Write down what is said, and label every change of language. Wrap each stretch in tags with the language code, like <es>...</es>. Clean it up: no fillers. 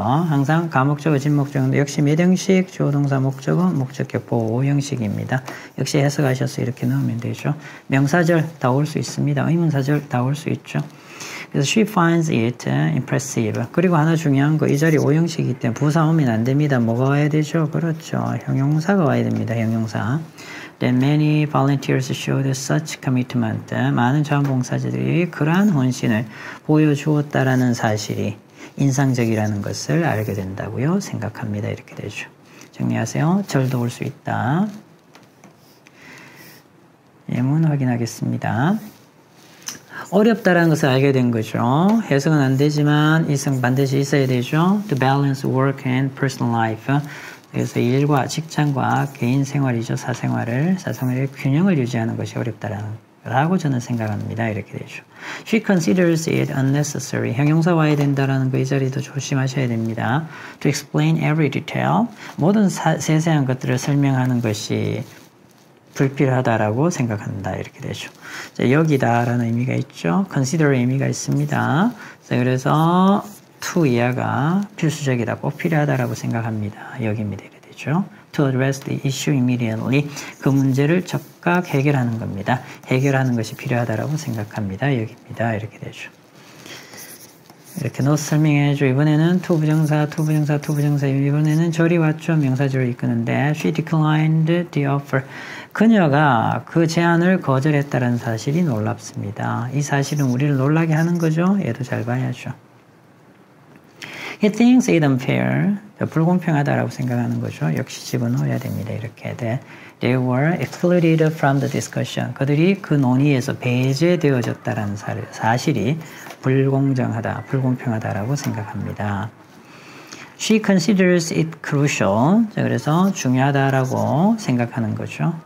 <ko>항상 가목적어, 진목적어인데 역시 몇 형식? 조동사 목적어, 목적격보 5형식입니다. 역시 해석하셔서 이렇게 넣으면 되죠. 명사절 다 올 수 있습니다. 의문사절 다 올 수 있죠. 그래서</ko> <en>she finds it impressive.</en> <ko>그리고 하나 중요한 거, 이 자리 5형식이기 때문에 부사 오면 안 됩니다. 뭐가 와야 되죠? 그렇죠. 형용사가 와야 됩니다. 형용사.</ko> <en>That many volunteers showed such commitment.</en> <ko>많은 자원봉사자들이 그러한 헌신을 보여주었다라는 사실이 인상적이라는 것을 알게 된다고요. 생각합니다. 이렇게 되죠. 정리하세요. 절도 올 수 있다. 예문 확인하겠습니다. 어렵다라는 것을 알게 된 거죠. 해석은 안 되지만 이성 반드시 있어야 되죠.</ko> <en>To balance work and personal life.</en> <ko>그래서 일과 직장과 개인 생활이죠. 사생활의 균형을 유지하는 것이 어렵다라고 저는 생각합니다. 이렇게 되죠.</ko> <en>She considers it unnecessary.</en> <ko>형용사 와야 된다라는 거 이 자리도 조심하셔야 됩니다.</ko> <en>To explain every detail.</en> <ko>모든 세세한 것들을 설명하는 것이 불필요하다라고 생각한다. 이렇게 되죠. 자, 여기다라는 의미가 있죠. consider 의미가 있습니다. 자, 그래서 to 이하가 필수적이다, 꼭 필요하다라고 생각합니다. 여기입니다. 이렇게 되죠.</ko> <en>To address the issue immediately.</en> <ko>그 문제를 즉각 해결하는 겁니다. 해결하는 것이 필요하다라고 생각합니다. 여기입니다. 이렇게 되죠. 이렇게 넣어서 설명해줘. 이번에는 to 부정사, 이번에는 절이 왔죠. 명사절을 이끄는데</ko> <en>she declined the offer.</en> <ko>그녀가 그 제안을 거절했다는 사실이 놀랍습니다. 이 사실은 우리를 놀라게 하는 거죠. 얘도 잘 봐야죠.</ko> <en>He thinks it unfair.</en> <ko>불공평하다라고 생각하는 거죠. 역시 집어넣어야 됩니다. 이렇게 돼.</ko> <en>They were excluded from the discussion.</en> <ko>그들이 그 논의에서 배제되어졌다는 사실이 불공정하다, 불공평하다라고 생각합니다.</ko> <en>She considers it crucial.</en> <ko>자, 그래서 중요하다라고 생각하는 거죠.</ko>